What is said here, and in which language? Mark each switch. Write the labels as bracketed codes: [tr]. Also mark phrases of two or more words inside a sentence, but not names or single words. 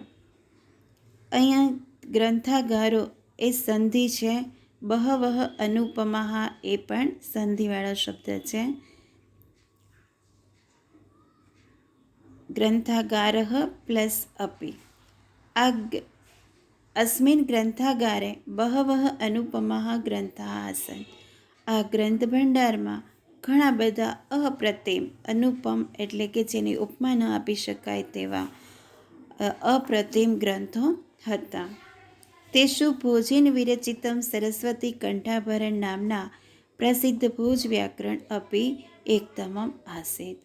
[gu] અહીંયા ગ્રંથાગારો એ સંધિ છે. [sa] बहवः अनुपमाः [gu] એ પણ સંધિવાળો શબ્દ છે. ગ્રંથાગારઃ પ્લસ અપી. [sa] આ अस्मिन् ग्रंथागारे बहवः अनुपमाः ग्रंथाः आसन्. [gu] આ ગ્રંથ ભંડારમાં ઘણા બધા અપ્રતિમ, અનુપમ એટલે કે જેની ઉપમા ન આપી શકાય તેવા અપ્રતિમ ગ્રંથો હતા. [sa] तेषु भोजेन विरचितम सरस्वती कंठाभरण नामना प्रसिद्ध भोज व्याकरण अपी एकतमम आसीत.